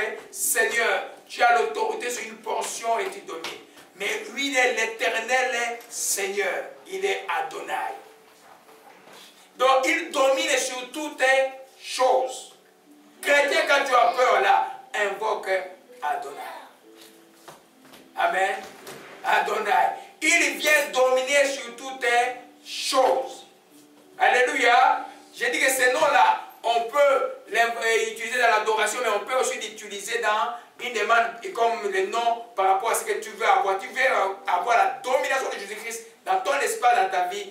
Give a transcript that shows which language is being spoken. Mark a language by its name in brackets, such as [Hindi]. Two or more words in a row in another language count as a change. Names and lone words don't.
[French] Seigneur, tu as l'autorité sur une portion et tu domines. Mais lui, il est l'éternel Seigneur. Il est Adonai. Donc, il domine sur toutes choses. Chrétien, quand tu as peur là, invoque Adonai. Amen. Adonai. Il vient dominer sur toutes choses. Alléluia. J'ai dit que ces noms-là, on peut les utiliser dans l'adoration, mais on peut aussi l'utiliser dans une demande, comme le nom par rapport à ce que tu veux avoir. Tu veux avoir la domination de Jésus-Christ dans ton espace, dans ta vie.